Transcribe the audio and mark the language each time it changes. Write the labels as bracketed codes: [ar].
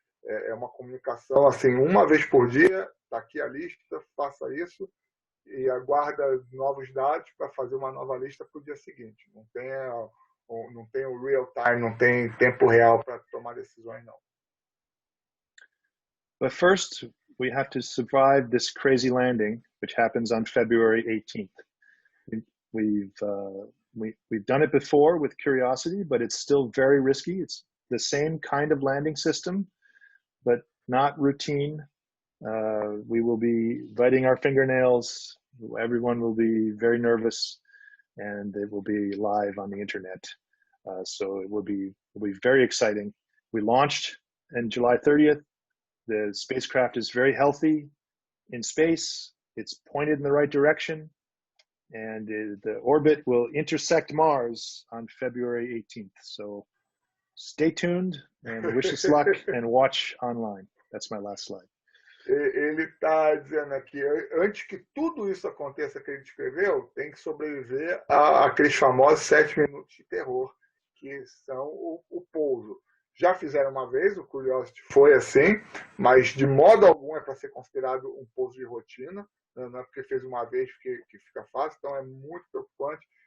[pt] É uma comunicação assim, uma vez por dia, está aqui a lista, faça isso e aguarda novos dados para fazer uma nova lista para o dia seguinte. Não tem o real time, não tem tempo real para tomar decisões, não. [en] But first, we have to survive this crazy landing, which happens on February 18th. We've done it before with Curiosity, but it's still very risky. It's the same kind of landing system, but not routine. We will be biting our fingernails. Everyone will be very nervous, and it will be live on the internet. So it will be very exciting. We launched on July 30th. The spacecraft is very healthy in space. It's pointed in the right direction, and the orbit will intersect Mars on February 18th. So stay tuned and wish us luck and watch online. That's my last slide. [pt] Ele está dizendo aqui, antes que tudo isso aconteça que ele descreveu, tem que sobreviver àqueles famosos 7 minutos de terror, que são o pouso. Já fizeram uma vez, o Curiosity foi assim, mas de modo algum é para ser considerado um pouso de rotina, não é porque fez uma vez que fica fácil, então é muito preocupante.